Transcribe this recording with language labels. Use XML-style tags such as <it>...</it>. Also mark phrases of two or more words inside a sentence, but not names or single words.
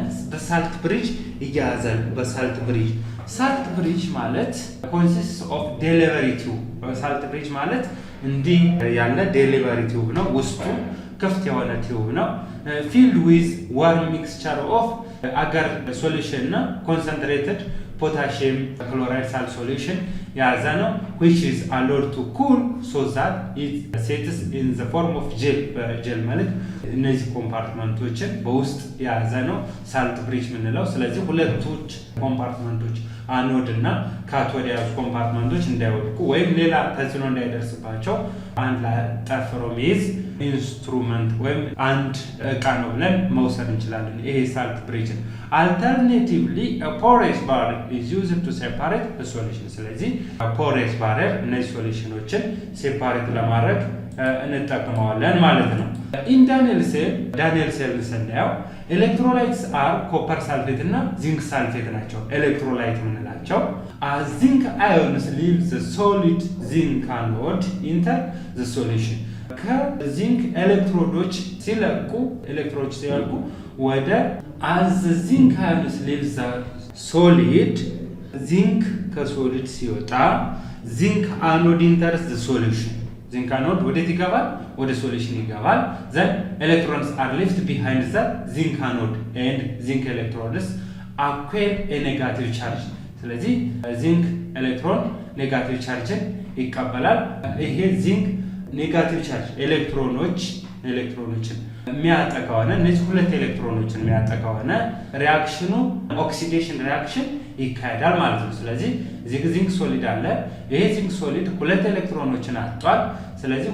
<am>በሳልት ብሪጅ ይያዛል። በሳልት ብሪጅ</am> <en>salt bridge</en> <am>ማለት</am> <en>consist of delivery tube። salt bridge</en> <am>ማለት እንዲህ ያለ</am> <en>delivery tube</en> <am>ነው። ውስጡ ክፍት የሆነ ቲዩብ ነው።</am> <en>filled with warm mixture of agar solution እና ኮንሰንትሬትድ potassium chloride salt solution</en> <am>የያዘ ነው</am> <en>which is allowed to cool so that it sets in the form of gel</en> <am>በጀል መልክ እነዚህ ኮምፓርትመንቶችን በውስጥ የያዘ ነው</am> <en>salt bridge</en> <am>የምንለው። ስለዚህ ሁለቶች ኮምፓርትመንቶች አኖድ እና ካቶድ የያዙ ኮምፓርትመንቶች እንዳይወድቁ ወይም ሌላ ተጽዕኖ እንዳይደርስባቸው አንድ ላይ ጠፍሮ የሚይዝ ኢንስትሩመንት ወይም አንድ እቃ ነው ብለን መውሰድ እንችላለን ይሄ</am> <en>salt bridge። Alternatively, a porous barrier is used to separate the solution. ስለዚህ porous barrier</en> <am>እነዚህ ሶሉሽኖችን ሴፓሬት ለማድረግ እንጠቀመዋለን ማለት ነው።</am> <en>in Daniel cell ስናየው electrolytes are copper sulfate እና zinc sulfate</en> <am>ናቸው ኤሌክትሮላይት የምንላቸው።</am> <en>as zinc ions leave the solid zinc anode enter the solution</en> <am>ከዚንክ ኤሌክትሮዶች ሲለቁ ወደ</am> <en>as the zinc ions leave the solid</en> <am>ዚንክ ከሶሊድ ሲወጣ ዚንክ</am> <en>anode enters the solution</en> <am>ዚንክ anode ወዴት ይገባል? ወደ ሶሉሽን ይገባል።</am> <en>then electrons are left behind the zinc anode and zinc electrons acquire a negative charge</en> <am>ስለዚህ ዚንክ ኤሌክትሮን ኔጋቲቭ ቻርጅን ይቀበላል። ይሄ ዚንክ ኔጋቲቭ ቻርጅ ኤሌክትሮኖችን የሚያጣ ከሆነ እነዚህ ሁለት ኤሌክትሮኖችን የሚያጣ ከሆነ ሪአክሽኑ</am> <en>oxidation reaction</en> <am>ይካሄዳል ማለት ነው። ስለዚህ እዚህ</am> <en>zinc solid</en> <am>አለ። ይሄ</am> <en>zinc solid</en> <am>ሁለት ኤሌክትሮኖችን አጥቷል። ስለዚህ</am>